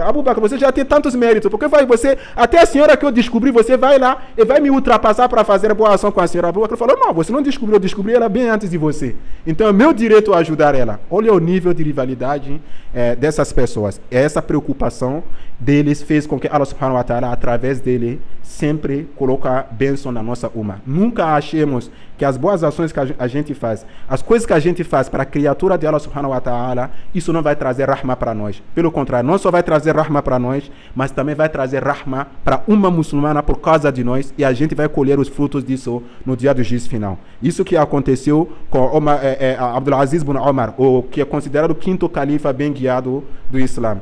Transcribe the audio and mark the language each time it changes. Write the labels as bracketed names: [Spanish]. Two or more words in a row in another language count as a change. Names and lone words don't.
[Portuguese] Abu Bakr, você já tem tantos méritos, porque vai você, até a senhora que eu descobri, você vai lá e vai me ultrapassar para fazer boa ação com a senhora. Abu Bakr falou: não, você não descobriu, eu descobri ela bem antes de você. Então é meu direito ajudar ela. Olha o nível de rivalidade dessas pessoas. Essa preocupação deles fez com que [Arabic] الله سبحانه وتعالى, [Portuguese] através dele, sempre coloca bênção na nossa Ummah. Nunca achemos que as boas ações que a gente faz, as coisas que a gente faz para a criatura de [Arabic] الله سبحانه وتعالى, [Portuguese] isso não vai trazer rahma para nós. Pelo contrário, não só vai trazer rahma para nós, mas também vai trazer rahma para uma muçulmana por causa de nós, e a gente vai colher os frutos disso no dia do juízo final. Isso que aconteceu com Abdul Aziz ibn Omar, o que é considerado o quinto califa bem guiado do Islã.